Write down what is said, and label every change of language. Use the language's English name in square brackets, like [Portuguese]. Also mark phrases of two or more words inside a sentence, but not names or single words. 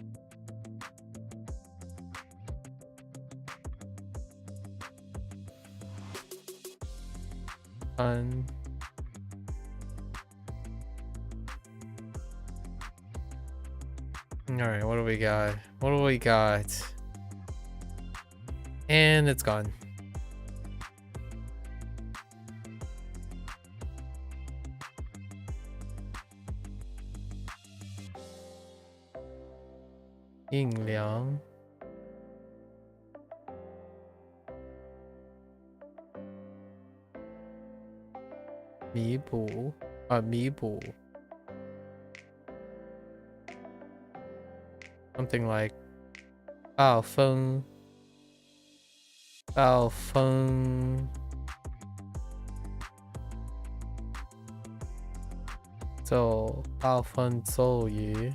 [English] An. Alright, what do we got? What do we got? And it's gone. Yin Liang. Mibu. Mibu. Something like Bao Feng. Bao Feng. So Bao Feng Zhou Yu.